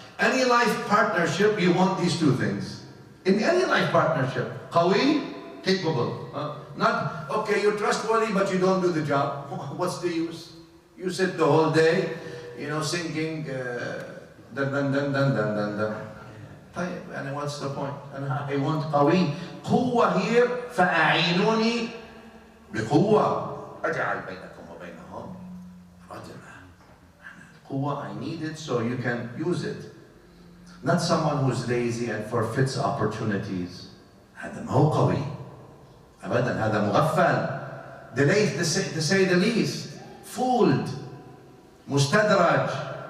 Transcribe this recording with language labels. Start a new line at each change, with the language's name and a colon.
English: Any life partnership, you want these two things. In any life partnership, qawi, capable. Not, okay, you're trustworthy, but you don't do the job. What's the use? You sit the whole day, singing, dun dun dun dun dun dun dun. And what's the point? And I want قوي.
Arabic: قوة
English: here
Arabic: فأعينوني بقوة أجعل بينكم وبينهم رجما.
English: قوة, I need it so you can use it. Not someone who's lazy and forfeits opportunities.
Arabic: هذا ما هو قوي. أبدا هذا مغفل.
English: Delayed to say the least. Fooled.
Arabic: مستدرج.